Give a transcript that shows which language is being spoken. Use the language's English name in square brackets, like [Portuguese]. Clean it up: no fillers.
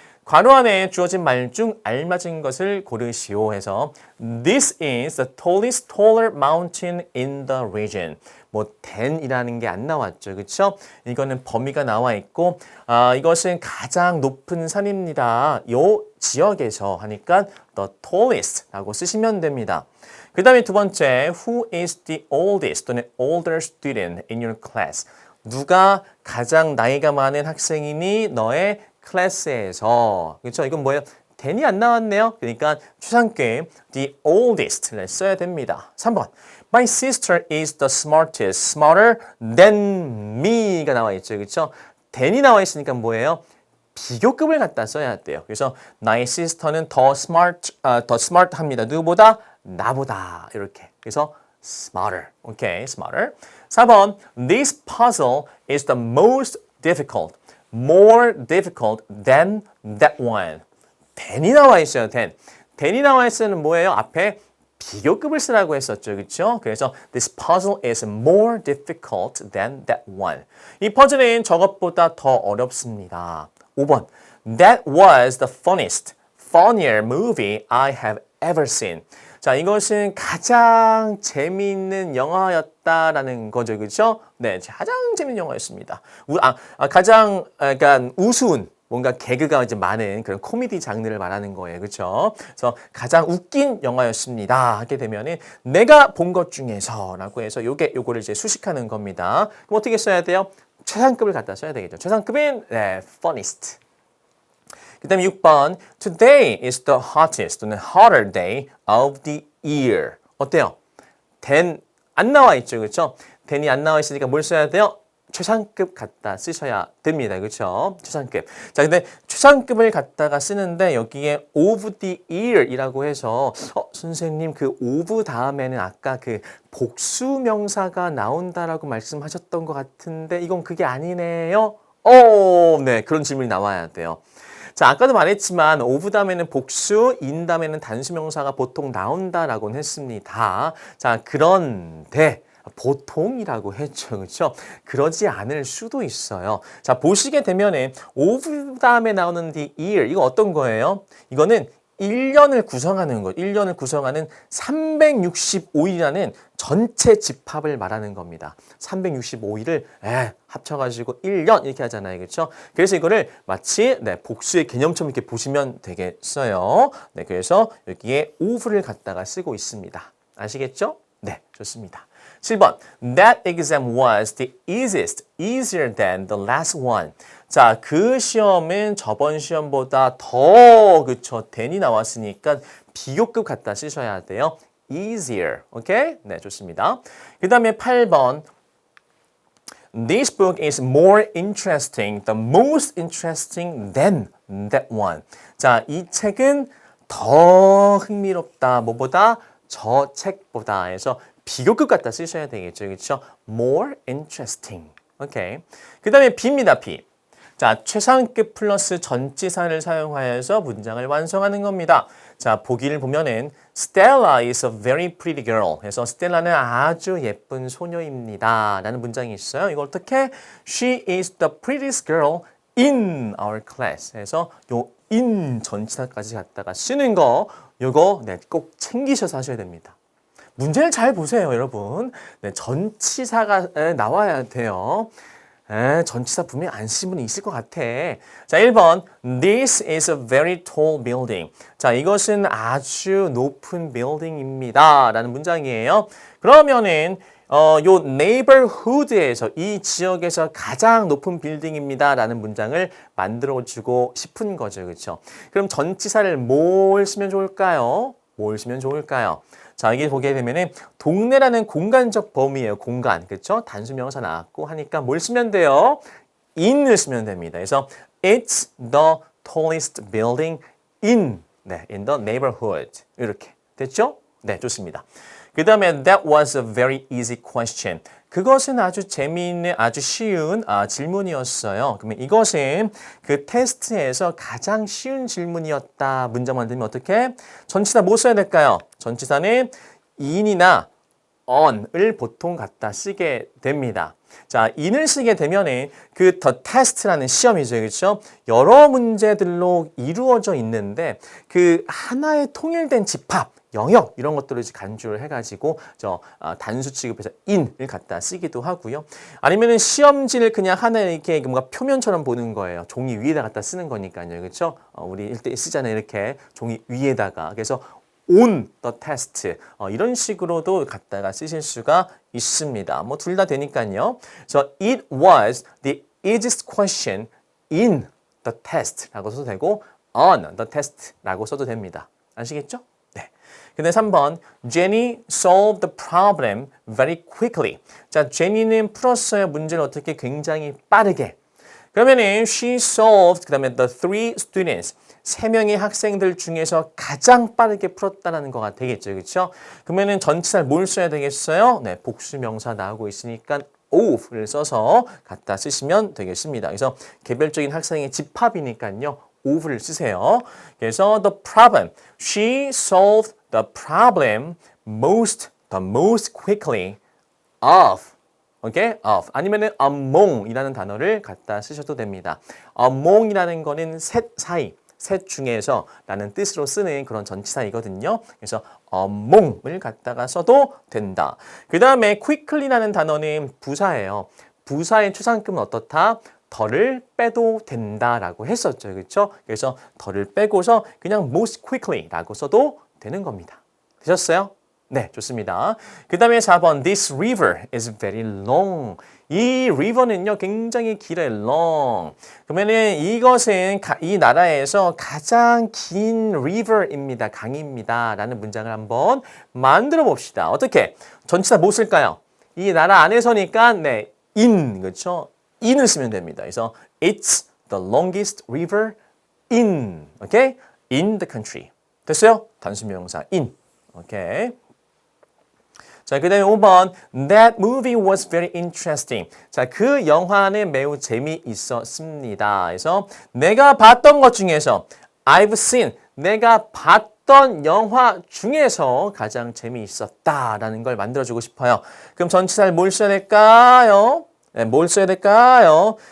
[Korean] 괄호 안에 주어진 말 중 알맞은 것을 고르시오 해서 [English] This is the tallest taller mountain in the region. [Korean] than이라는 게 안 나왔죠. 그렇죠? 이거는 범위가 나와 있고 이것은 가장 높은 산입니다. 요 지역에서 하니까 the tallest라고 쓰시면 됩니다. 그 다음에 두 번째, [English] Who is the oldest 또는 older student in your class? [Korean] 누가 가장 나이가 많은 학생이니 너의 클래스에서. 그렇죠? 이건 뭐예요? than이 안 나왔네요. 그러니까 추상급 the oldest를 써야 됩니다. 3번. [English] My sister is the smartest, smarter than me [Korean] 가 나와 있죠. 그렇죠? than이 나와 있으니까 뭐예요? 비교급을 갖다 써야 돼요. 그래서 나의 sister는 더 smart합니다. 누구보다? 나보다. 이렇게. 그래서 smarter. 오케이, smarter. [English] 4번, this puzzle is the most difficult. More difficult than that one. [Korean] than이 나와 있어요, than. than이 나와 있으면 뭐예요? 앞에 비교급을 쓰라고 했었죠. 그렇죠? [English] 그래서 this puzzle is more difficult than that one. [Korean] 이 퍼즐은 저것보다 더 어렵습니다. 5번. [English] That was the funnier movie I have ever seen. [Korean] 자, 이것은 가장 재미있는 영화였다라는 거죠. 그렇죠? 네, 가장 재미있는 영화였습니다. 가장 약간 우스운 뭔가 개그가 이제 많은 그런 코미디 장르를 말하는 거예요. 그렇죠? 그래서 가장 웃긴 영화였습니다. 하게 되면은 내가 본 것 중에서라고 해서 요거를 이제 수식하는 겁니다. 그럼 어떻게 써야 돼요? 최상급을 갖다 써야 되겠죠. 최상급은 네, funniest. 그 다음에 6번 [English] Today is the hottest 또는 hotter day of the year. [Korean] 어때요? than 안 나와 있죠. 그렇죠? than이 안 나와 있으니까 뭘 써야 돼요? 최상급 갖다 쓰셔야 됩니다. 그렇죠? 최상급. 자, 근데 최상급을 갖다가 쓰는데 여기에 of the year이라고 해서 선생님 그 of 다음에는 아까 그 복수 명사가 나온다라고 말씀하셨던 것 같은데 이건 그게 아니네요. 네. 그런 질문이 나와야 돼요. 자, 아까도 말했지만 of 다음에는 복수, in 다음에는 단수명사가 보통 나온다라고는 했습니다. 자, 그런데 보통이라고 했죠. 그렇죠? 그러지 않을 수도 있어요. 자, 보시게 되면은 of 다음에 나오는 the year 이거 어떤 거예요? 이거는 1년을 구성하는 것, 1년을 구성하는 365일이라는 전체 집합을 말하는 겁니다. 365일을 합쳐가지고 1년 이렇게 하잖아요. 그렇죠? 그래서 이거를 마치 복수의 개념처럼 이렇게 보시면 되겠어요. 네, 그래서 여기에 of를 갖다가 쓰고 있습니다. 아시겠죠? 네, 좋습니다. [English] 7번, that exam was the easier than the last one. [Korean] 자, 그 시험은 저번 시험보다 더, 그쵸, than이 나왔으니까 비교급 갖다 쓰셔야 돼요. easier, 오케이? 네, 좋습니다. [English] 그 다음에 8번, this book is more interesting, the most interesting than that one. [Korean] 자, 이 책은 더 흥미롭다. 뭐보다? 저 책보다 해서 비교급 갖다 쓰셔야 되겠죠. 그렇죠? more interesting. 오케이. 그 다음에 B입니다. B. 자, 최상급 플러스 전치사를 사용하여서 문장을 완성하는 겁니다. 자, 보기를 보면은 [English] Stella is a very pretty girl. [Korean] 그래서 스텔라는 아주 예쁜 소녀입니다. 라는 문장이 있어요. 이거 어떻게? [English] She is the prettiest girl in our class. [Korean] 그래서 요 in 전치사까지 갖다가 쓰는 거 요거 꼭 챙기셔서 하셔야 됩니다. 문제를 잘 보세요, 여러분. 네, 전치사가 나와야 돼요. 전치사 분명히 안 쓰신 분이 있을 것 같아. 자, 1번. [English] This is a very tall building. [Korean] 자, 이것은 아주 높은 building입니다. 라는 문장이에요. 그러면은 요 neighborhood에서 이 지역에서 가장 높은 빌딩입니다. 라는 문장을 만들어주고 싶은 거죠. 그렇죠? 그럼 전치사를 뭘 쓰면 좋을까요? 뭘 쓰면 좋을까요? 자, 여기 보게 되면은 동네라는 공간적 범위예요. 공간. 그렇죠? 단수명사 나왔고 하니까 뭘 쓰면 돼요? in을 쓰면 됩니다. [English] 그래서 it's the tallest building in the neighborhood. [Korean] 이렇게. 됐죠? 네, 좋습니다. [English] 그 다음에 that was a very easy question. [Korean] 그것은 아주 재미있는, 아주 쉬운 질문이었어요. 그러면 이것은 그 테스트에서 가장 쉬운 질문이었다. 문장 만들면 어떻게? 전치사 뭐 써야 될까요? 전치사는 in이나 on을 보통 갖다 쓰게 됩니다. 자, in을 쓰게 되면은 그 the test라는 시험이죠. 그렇죠? 여러 문제들로 이루어져 있는데 그 하나의 통일된 집합 영역 이런 것들을 이제 간주를 해가지고 단수 취급해서 in을 갖다 쓰기도 하고요. 아니면은 시험지를 그냥 하나 이렇게 뭔가 표면처럼 보는 거예요. 종이 위에다 갖다 쓰는 거니까요, 그렇죠? 우리 일대 쓰잖아요, 이렇게 종이 위에다가. 그래서 on the test 이런 식으로도 갖다가 쓰실 수가 있습니다. 뭐 둘 다 되니까요. [English] 그래서 it was the easiest question in the test [Korean] 라고 써도 되고 [English] on the test [Korean] 라고 써도 됩니다. 아시겠죠? 근데 3번, [English] Jenny solved the problem very quickly. [Korean] 자, 제니는 풀었어요. 문제를 어떻게 굉장히 빠르게. 그러면은 she solved 그다음에 the three students 세 명의 학생들 중에서 가장 빠르게 풀었다라는 거가 되겠죠. 그렇죠? 그러면은 전치사를 뭘 써야 되겠어요? 네, 복수명사 나오고 있으니까 of를 써서 갖다 쓰시면 되겠습니다. 그래서 개별적인 학생의 집합이니까요. of를 쓰세요. [English] 그래서 the problem. She solved the problem the most quickly of. [Korean] 오케이? of. 아니면은 among이라는 단어를 갖다 쓰셔도 됩니다. among이라는 거는 셋 사이, 셋 중에서 라는 뜻으로 쓰는 그런 전치사이거든요. 그래서 among을 갖다가 써도 된다. 그 다음에 quickly라는 단어는 부사예요. 부사의 추상급은 어떻다? 더를 빼도 된다라고 했었죠. 그렇죠? 그래서 더를 빼고서 그냥 most quickly라고 써도 되는 겁니다. 되셨어요? 네, 좋습니다. [English] 그 다음에 4번 This river is very long. [Korean] 이 river는요 굉장히 길어요. long. 그러면은 이것은 이 나라에서 가장 긴 river입니다. 강입니다. 라는 문장을 한번 만들어 봅시다. 어떻게? 전치사 뭐 쓸까요? 이 나라 안에서니까 네, in. 그렇죠? in을 쓰면 됩니다. [English] 그래서 It's the longest river in. [Korean] 오케이? [English] In the country. [Korean] 됐어요? 단수명사 in. 오케이. [English] 자, 그 다음에 5번 That movie was very interesting. [Korean] 자, 그 영화는 매우 재미있었습니다. 그래서 내가 봤던 것 중에서 I've seen, 내가 봤던 영화 중에서 가장 재미있었다라는 걸 만들어주고 싶어요. 그럼 전치사를 뭘 써야 될까요? 네, 뭘 써야 될까요?